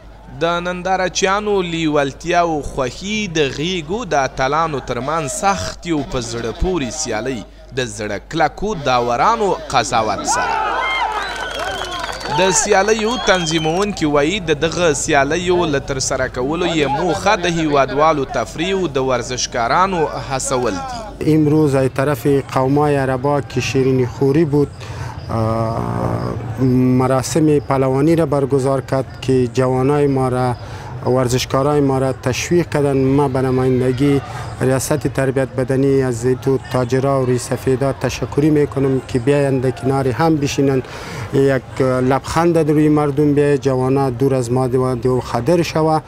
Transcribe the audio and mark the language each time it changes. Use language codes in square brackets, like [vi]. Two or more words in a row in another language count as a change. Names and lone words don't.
[ps] د نندارچیانو لیوالتیا او خوښي د غیږو د اتلانو ترمنځ سختې او په زړه پورې سیالۍ د زړه کلکو داورانو قضاوت سره. د سیالیو تنظیمونکي وایي د دغه سیالیو له ترسره کولو یې موخه د هیوادوالو تفریح و د ورزشکارانو هڅول دي. [fa] امروز از طرف قومای عربا که شیرینی خوری بود مراسم پهلوانی را برگزار کرد که جوانای ما را ورزشکارای ما را تشویق کردن. ما به نمایندگی ریاست تربیت بدنی از تو تاجرا و ریسفیدا تشکری میکنم که بیایند کنار هم بشینن، یک لبخند روی مردم بیاید، جوانا دور از ماده و خطر شود.